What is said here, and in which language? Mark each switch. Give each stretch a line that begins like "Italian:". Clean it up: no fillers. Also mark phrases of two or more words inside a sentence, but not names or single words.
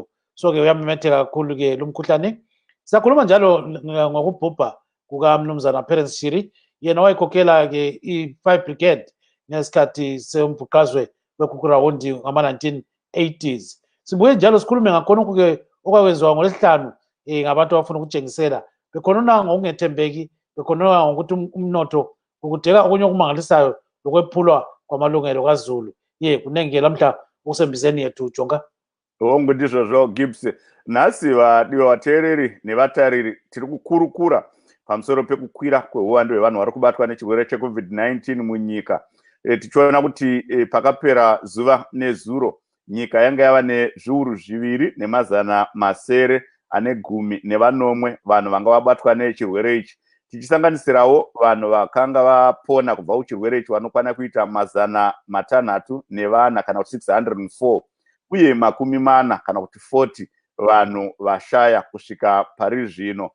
North Ndebele: So ke uyamemetheka kakhulu ke lumkhuhlane. Siyakhuluma njalo ngokubhubha kukaMnumzana Perrance Shiri, yena wayekhokhela ke i-5 Brigade ngesikhathi sembhuqazwe wekhukurawundi ngama-1980s. Sibuye njalo sikhulume ngakhona ke okwakwenziwa ngoLwesihlanu ngabantu abafuna ukutshengisela, bekhonona ngokungethembeki, bekhonona ngokuthi umnotho ukudeka okunye okumangalisayo lokwephulwa kwamalungelo kaZulu. Kunenge lamhla ukusembizeni yethu Jonga.
Shona: Ngondizvo zvo Gibbs. Nhasi vadiwa vateereri nevatariri tiri kukurukura pamusoro pekukwira kweuwandu hwevanhu vari kubatwa nechirwere cheCovid-19 munyika. Tichiona kuti pakapera zuva nezuro nyika yanga yava nezviuru 2,910 vanhu vanga vabatwa nechirwere ichi, tichisanganisirawo vanhu vakanga vapona kubva kuchirwere ichi vanokwana kuita 604 kana kuti 604, uye 40 kana kuti 40 vanhu vashaya kusvika pari zvino.